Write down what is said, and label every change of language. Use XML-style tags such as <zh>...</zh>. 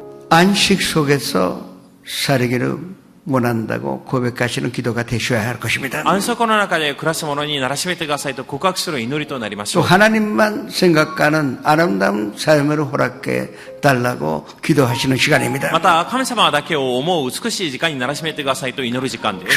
<ko>안식 속에서 살기를 원한다고 고백하시는 기도가 되셔야 할 것입니다.</ko> <ja>安息の中で暮らすものにならしめてくださいと告白する祈りとなりまし</ja> <ko>또</ko> <ja>ょう。</ja> <ko>하나님만 생각하는 아름다운 삶을 허락해 달라고 기도하시는 시간입니다.</ko> <ja>また、神様だけを思う美しい時間にならしめてくださいと祈る時間です。</ja>